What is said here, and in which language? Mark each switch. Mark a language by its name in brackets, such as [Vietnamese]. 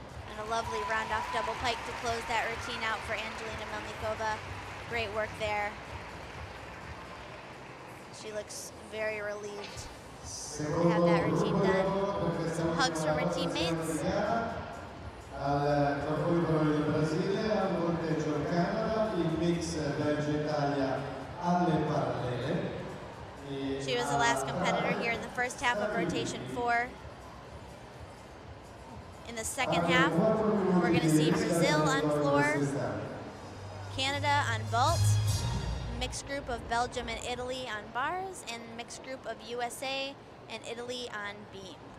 [English] And a lovely round-off double pike to close that routine out for Angelina Melnikova. Great work there. She looks very relieved to have that routine done. Some hugs from her teammates. [Italian] Al capolinea del Brasile, al volteggio il Canada, il mix Belgio-Italia alle parallele. [English] She was the last competitor here in the first half of rotation 4. In the second half, we're going to see Brazil on floor, Canada on vault, mixed group of Belgium and Italy on bars, and mixed group of USA and Italy on beam.